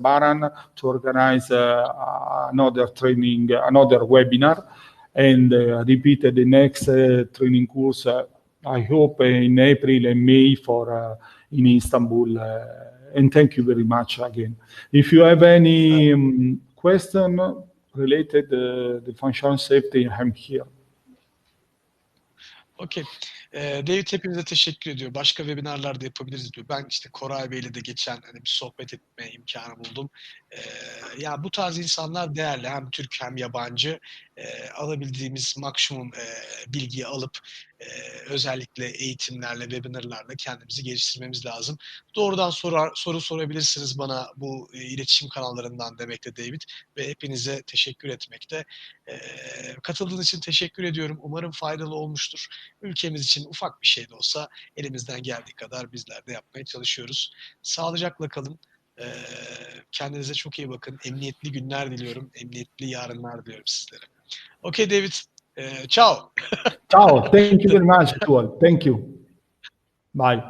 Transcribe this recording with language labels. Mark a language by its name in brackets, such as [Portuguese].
[English] Baran, to organize another training, another webinar, and repeat the next training course. I hope in April and May for in Istanbul. And thank you very much again. If you have any question related to the functional safety, I'm here. Okay. [Turkish] David hepinize teşekkür ediyor. Başka webinarlarda yapabiliriz diyor. Ben işte Koray Bey'le de geçen hani bir sohbet etme imkanı buldum. Ya bu tarz insanlar değerli. Hem Türk hem yabancı. Alabildiğimiz maksimum bilgiyi alıp özellikle eğitimlerle, webinarlarla kendimizi geliştirmemiz lazım. Doğrudan soru sorabilirsiniz bana bu iletişim kanallarından demekte David. Ve hepinize teşekkür etmekte. Katıldığınız için teşekkür ediyorum. Umarım faydalı olmuştur. Ülkemiz için ufak bir şey de olsa elimizden geldiği kadar bizler de yapmaya çalışıyoruz. Sağlıcakla kalın. Kendinize çok iyi bakın. Emniyetli günler diliyorum. Emniyetli yarınlar diliyorum sizlere. [English] Okay, David. Ciao. Ciao. Thank you very much to all. Thank you. Bye.